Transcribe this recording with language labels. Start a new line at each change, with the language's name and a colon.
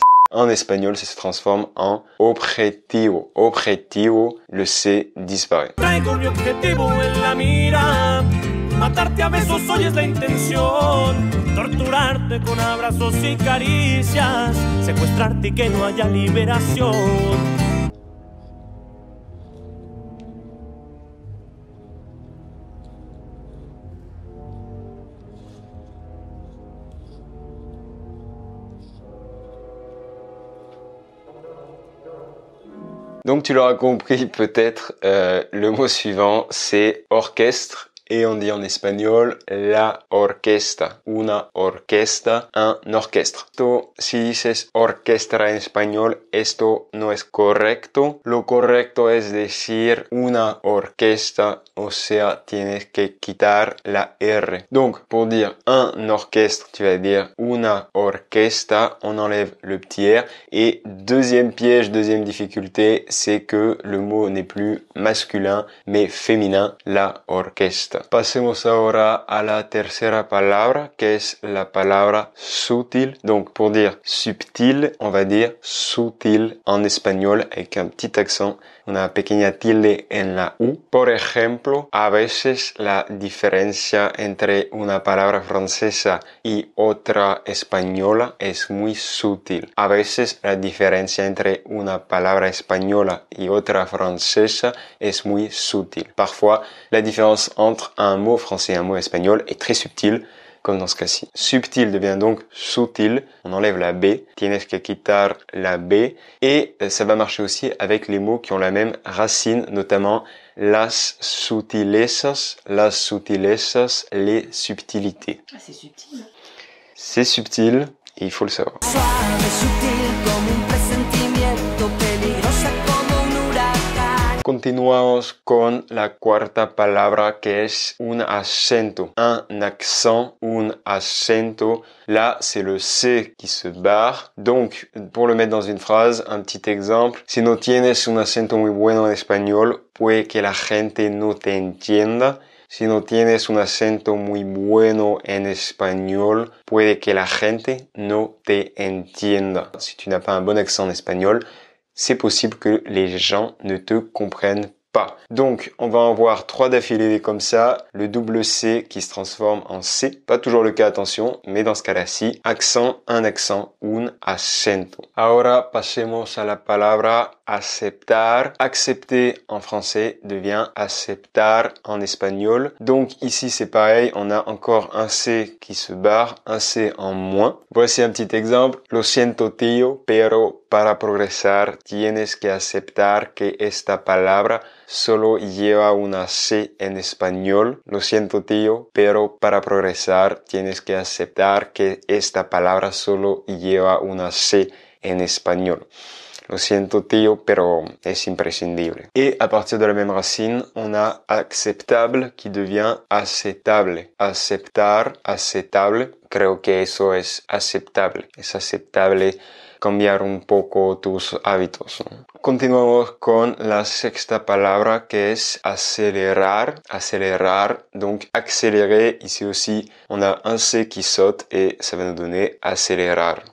French: En espagnol, ça se transforme en objetivo. Objetivo, le C disparaît.
Spanish: Traigo mi objetivo en la mira. Matarte a besos hoy es la intención. Torturarte con abrazos y caricias. Secuestrarte y que no haya liberación.
French: Donc tu l'auras compris peut-être, le mot suivant c'est orchestre. Et on dit en espagnol la orquesta, una orquesta, un orchestre.
Spanish: Esto, si dices orquestra en español, esto no es correcto. Lo correcto es decir una orquesta, o sea, tienes que quitar la R.
French: Donc, pour dire un orchestre, tu vas dire una orquesta, on enlève le petit R. Et deuxième piège, deuxième difficulté, c'est que le mot n'est plus masculin, mais féminin, la orquesta.
Spanish: Pasemos ahora a la tercera palabra, que es la palabra sutil.
French: Donc, pour dire subtil, on va dire sutil en espagnol avec un petit accent,
Spanish: una pequeña tilde en la U. Por ejemplo, a veces la diferencia entre una palabra francesa y otra española es muy sutil. A veces la diferencia entre una palabra española y otra francesa es muy sutil.
French: Parfois, la différence entre un mot français et un mot espagnol est très subtile, comme dans ce cas-ci. Subtil devient donc sutil, on enlève la B,
Spanish: tienes que quitar la B,
French: et ça va marcher aussi avec les mots qui ont la même racine, notamment las sutilezas, les subtilités. Ah, c'est subtil. C'est subtil, et il faut le savoir.
Spanish: Suave, sutil, como un presentimiento, peligrosa como un huracán. Continuamos con la cuarta palabra que es un acento.
French: Un accent, un acento. Là, c'est le C qui se barre. Donc, pour le mettre dans une phrase, un petit exemple.
Spanish: Si no tienes un acento muy bueno en español, puede que la gente no te entienda. Si no tienes un acento muy bueno
French: en espagnol,
Spanish: puede que la gente no te entienda.
French: Si tu n'as pas un bon accent en espagnol, c'est possible que les gens ne te comprennent pas. Donc, on va en voir 3 d'affilée comme ça. Le double C qui se transforme en C. Pas toujours le cas, attention, mais dans ce cas-là-ci, accent, un accent, un acento.
Spanish: Ahora pasemos a la palabra aceptar.
French: Accepter en français devient aceptar en espagnol. Donc, ici, c'est pareil. On a encore un C qui se barre, un C en moins. Voici un petit exemple.
Spanish: Lo siento, tío, pero para progresar tienes que aceptar que esta palabra solo lleva una C en español. Lo siento, tío, pero para progresar tienes que aceptar que esta palabra solo lleva una C en español. Lo siento, tío, pero es imprescindible.
French: Et à partir de la même racine, on a acceptable qui devient aceptable.
Spanish: Aceptar, aceptable. Creo que eso es aceptable. Es aceptable cambiar un poco tus hábitos, ¿no? Continuamos con la sexta palabra que es acelerar.
French: Acelerar, donc accélérer, ici aussi on a un C qui saute et ça va nous donner accélérar.